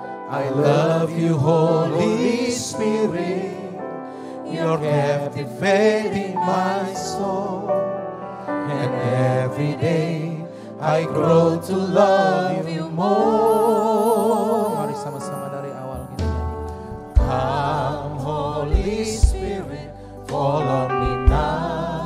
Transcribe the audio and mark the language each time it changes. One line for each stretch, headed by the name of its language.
English: I love you, Holy Spirit, you're captivating my soul. And every day I grow to love you more.
Indonesian: Mari sama-sama dari awal kita nyanyi.
English: Come Holy Spirit, follow me now.